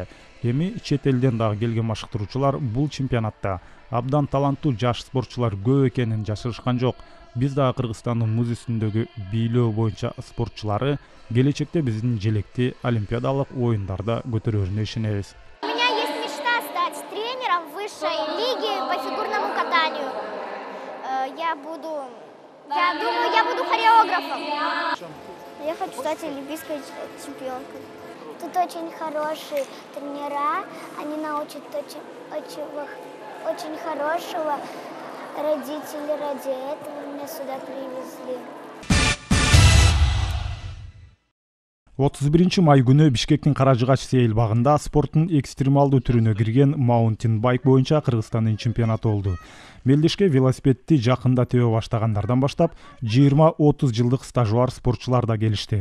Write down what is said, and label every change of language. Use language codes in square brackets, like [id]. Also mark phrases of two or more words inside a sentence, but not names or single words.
[ky] Эми чет элден дагы келген машыктыруучулар бул чемпионатта абдан таланттуу жаш спортчулар көп экенин жашырышкан жок. Биз дагы Кыргызстандын муз үстүндөгү бийлөө боюнча спортчулары келечекте биздин желекти олимпиадалык оюндарда көтөрөрүнө ишенебиз. [ru] У меня есть мечта стать тренером высшей лиги по фигурному катанию. Я думаю, я буду хореографом. Я хочу стать олимпийской чемпионкой. Тут очень хорошие тренера, они научат очень хорошего. Родители ради этого меня сюда привезли. [ky] 31 май күнү Бишкектин Каражыгач сейил багында спорттун экстремалдуу түрүнө кирген маунтин байк боюнча Кыргызстандын чемпионаты болду. Мелдешке велосипедти жакында тебе баштагандардан баштап 20-30 жылдык стажуар спортчулар да келишти.